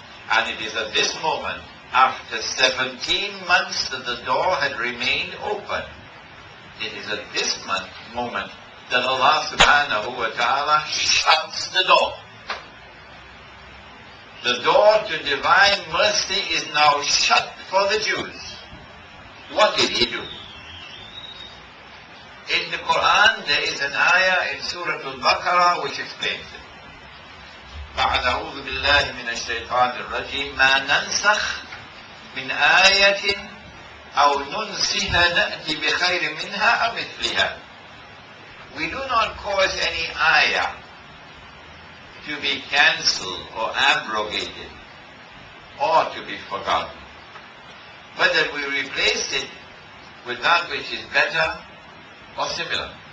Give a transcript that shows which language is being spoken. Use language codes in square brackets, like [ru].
[en] And it is at this moment, after 17 months that the door had remained open, it is at this moment that Allah subhanahu wa ta'ala shuts the door. The door to divine mercy is now shut for the Jews. What did He do? In the Quran, there is an ayah in Surah Al-Baqarah which explains it. [ar] بعد أعوذ بالله من الشيطان الرجيم ما ننسخ من آية أو ننسها نأتي بخير منها أو مثلها. [en] We do not cause any ayah to be cancelled or abrogated or to be forgotten, but that we replace it with that which is better or similar.